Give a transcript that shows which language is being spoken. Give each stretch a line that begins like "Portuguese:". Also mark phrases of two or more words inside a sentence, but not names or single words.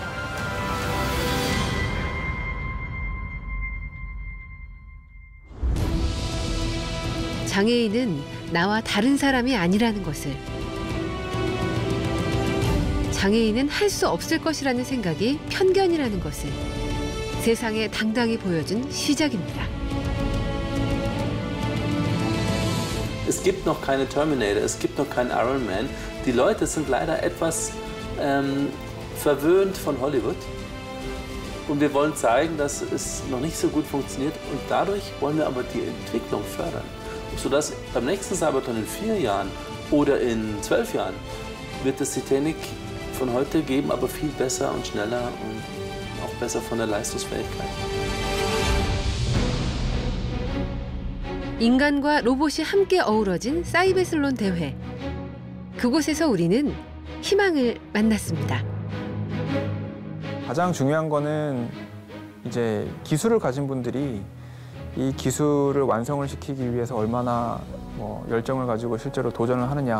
Korean: 장애인은 나와 다른 사람이 아니라는 것을, 장애인은 할 수 없을 것이라는 생각이 편견이라는 것을 세상에 당당히 보여준 시작입니다.
German: Es gibt noch keine Terminator, es gibt noch keinen Iron Man. Die Leute sind leider etwas verwöhnt von Hollywood. Und wir wollen zeigen, dass es noch nicht so gut funktioniert. Und dadurch wollen wir aber die Entwicklung fördern. Sodass beim nächsten Sabaton in 4 Jahren oder in 12 Jahren wird es Titanic von heute geben, aber viel besser und schneller und auch besser von der Leistungsfähigkeit.
Korean: 인간과 로봇이 함께 어우러진 사이베슬론 대회. 그곳에서 우리는 희망을 만났습니다. 가장 중요한 거는 이제 기술을 가진 분들이 이 기술을 완성을 시키기 위해서 얼마나 열정을 가지고 실제로 도전을 하느냐.